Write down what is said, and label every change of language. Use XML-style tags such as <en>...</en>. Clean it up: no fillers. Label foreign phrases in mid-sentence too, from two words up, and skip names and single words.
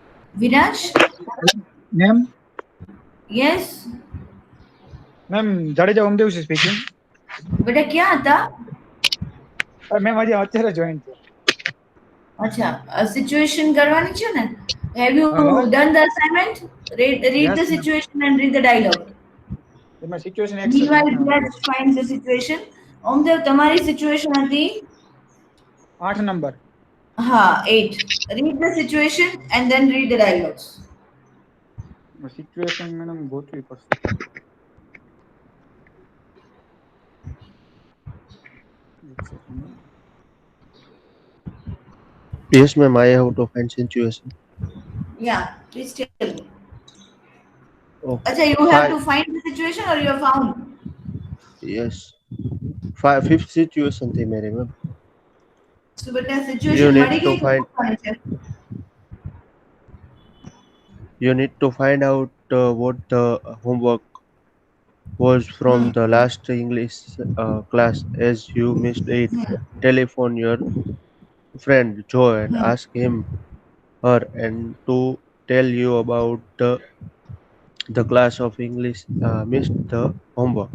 <en>Viraj? Ma'am, Yes? Jadeja Omdev is speaking.</en> <hi>बेटा क्या था?</hi> <en>Ma'am,</en> <gu>આજે અત્યારે join થયો. अच्छा, situation કરવાની છે ને?</gu> <en>Have you No. done the assignment? Read Yes, the ma'am. situation and read the dialogue.</en> <gu>એમાં situation X</gu> <en>Meanwhile,</en> <gu>છે.</gu> <en>Viraj finds the situation.</en> <gu>ઓમદેવ તમારી situation હતી</gu> <en>8 number.</en> <gu>હા 8.</gu> <en>Read the situation and then read the dialogues.</en> <gu>Situation madam ગોતવી પડશે. એક second.</gu> <en>Yes, ma'am. I have to find situation. Yeah, please tell me. Oh, Acha, you have five. to find the situation or you have found? Yes. Fifth situation</en> <hi>थी मेरी मैम. So बेटा</hi> <en>You situation need</en> <gu>મળી</gu> <en>to</en> <gu>ગઈ</gu> <en>find. You need to find out what the homework was from the last English class. As you missed it, telephone your friend Joe and ask him her and to tell you about the class of English missed the homework.</en>